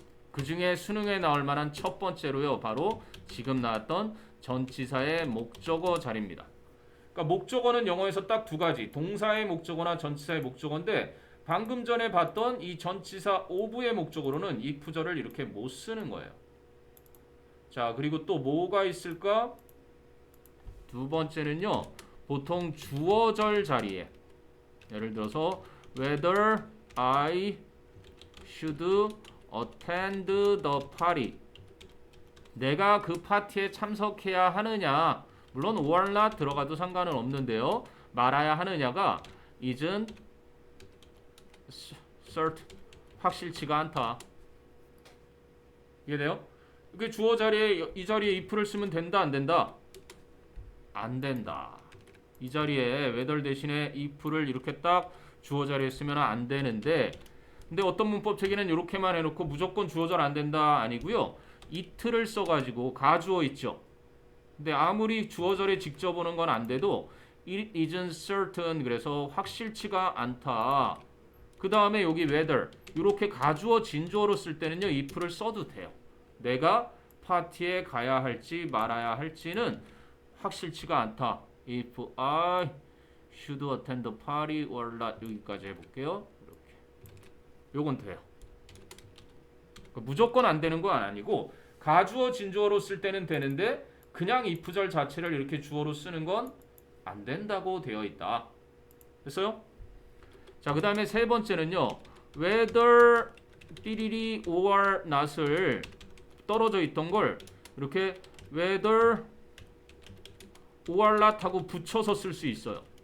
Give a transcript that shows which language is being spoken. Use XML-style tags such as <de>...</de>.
<ko>그 중에 수능에 나올 만한 첫 번째로요. 바로 지금 나왔던 전치사의 목적어 자리입니다. 그러니까 목적어는 영어에서 딱 두 가지. 동사의 목적어나 전치사의 목적어인데 방금 전에 봤던 이 전치사 of의 목적어로는 if절을 이렇게 못 쓰는 거예요. 자, 그리고 또 뭐가 있을까? 두 번째는요. 보통 주어절 자리에 예를 들어서</ko> <en>whether I should attend the party.</en> <ko>내가 그 파티에 참석해야 하느냐. 물론 or not 들어가도 상관은 없는데요. 말아야 하느냐가</ko> <en>isn't certain.</en> <ko>확실치가 않다. 이해돼요? 이게 주어 자리에 이 자리에 if를 쓰면 된다 안 된다? 안 된다. 이 자리에 whether 대신에 if를 이렇게 딱 주어 자리에 쓰면 안 되는데 근데 어떤 문법책에는 이렇게만 해놓고 무조건 주어절 안 된다 아니고요. it를 써가지고 가주어 있죠. 근데 아무리 주어절에 직접 오는 건 안 돼도</ko> <en>it isn't certain</en> <ko>그래서 확실치가 않다. 그 다음에 여기 whether 이렇게 가주어 진주어로 쓸 때는요 if를 써도 돼요. 내가 파티에 가야 할지 말아야 할지는 확실치가 않다.</ko> <en>If I should attend the party or not</en> <ko>여기까지 해볼게요. 이렇게 요건 돼요. 그러니까 무조건 안 되는 건 아니고 가주어 진주어로 쓸 때는 되는데 그냥 if절 자체를 이렇게 주어로 쓰는 건 안 된다고 되어 있다. 됐어요? 자, 그 다음에 세 번째는요. whether 삐리리 or not을 떨어져 있던 걸 이렇게 whether or not 하고 붙여서 쓸 수 있어요.</ko>